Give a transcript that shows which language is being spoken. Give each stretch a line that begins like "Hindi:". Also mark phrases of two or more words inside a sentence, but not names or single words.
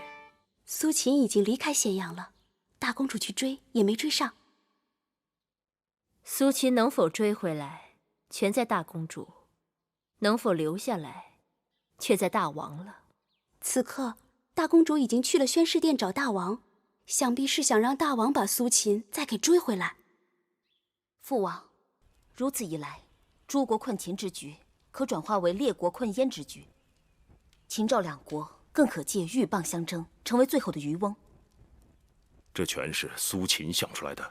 Chinese: 苏秦已经離開咸陽了，大公主去追也沒追上。蘇秦能否追回來，全在大公主；能否留下來，卻在大王了。此刻，大公主已經去了宣室殿找大王，想必是想讓大王把蘇秦再給追回來。父王，如此一來，諸國困秦之局可轉化為列國困燕之局，秦趙兩國更可借鷸蚌相爭，成為最後的漁翁。這全是蘇秦想出來的。